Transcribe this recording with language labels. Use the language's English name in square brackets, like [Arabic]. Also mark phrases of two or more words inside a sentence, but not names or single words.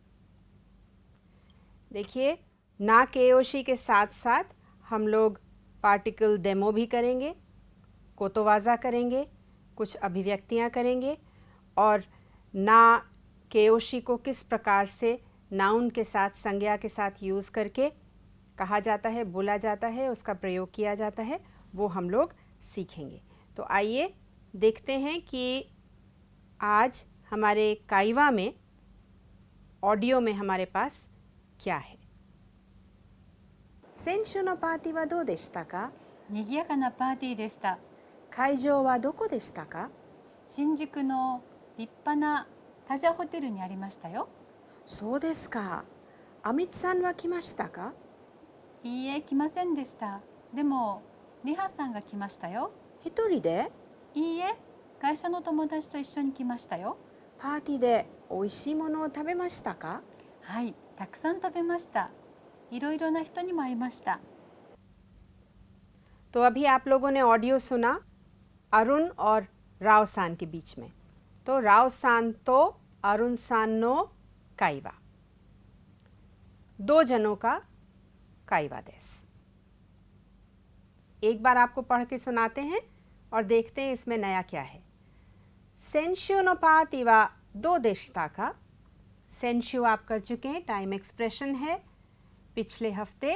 [Hindi] देखिए, ना केयोशी के साथ साथ हम लोग [English] particle demo [Hindi] भी करेंगे, कोतोवाजा करेंगे, कुछ अभिव्यक्तियाँ करेंगे और ना केयोशी को किस प्रकार से नाउन के साथ, संज्ञा के साथ यूज़ करके कहा जाता है, बोला जाता है, उसका प्रयोग किया जाता है, वो हम लोग सीखेंगे। तो आइए देखते हैं कि आज हमारे काइवा में ऑडियो में हमारे पास क्या है। [Japanese] 先週のパーティーはどうでしたか? 賑やかなパーティーでした。会場はどこでしたか？新宿の立派なタジャホテルにありましたよ。そうですか。アミツさんは来ましたか？いいえ、来ませんでした。でもリハさんが来ましたよ。一人で？いいえ、会社の友達と一緒に来ましたよ。パーティーで美味しいものを食べましたか？はい、たくさん食べました。いろいろな人にも会いました。 [Hindi] तो अभी आप लोगों ने ऑडियो सुना अरुण और राव सान के बीच में। तो राव सान तो [Japanese] アルンさんの会話, [Hindi] दो जनों का [Japanese] 会話です. [Hindi] एक बार आपको पढ़ के सुनाते हैं और देखते हैं इसमें नया क्या है। [Japanese] 先週のパーティーはどうでしたか. [Hindi] सेंशु आप कर चुके हैं, [English] time expression [Hindi] है, पिछले हफ्ते।